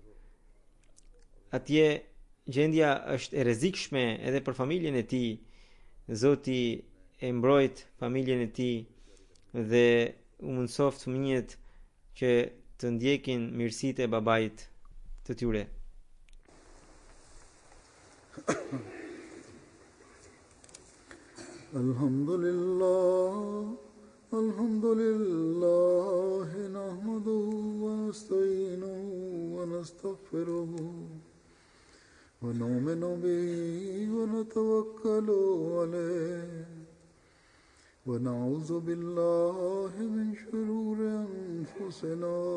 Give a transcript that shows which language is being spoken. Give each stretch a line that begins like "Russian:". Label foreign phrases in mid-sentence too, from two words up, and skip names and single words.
Albanian: Atje gjendja është e rrezikshme edhe për familjen e tij. Zoti e mbrojt familjen e tij dhe u mundsoft fëmijët që të ndjekin mirësitë e babait të tyre.
Arabic: الحمد لله نحمده ونستعينه ونستغفره ونؤمن به ونتوكل عليه ونعوذ بالله من شرور أنفسنا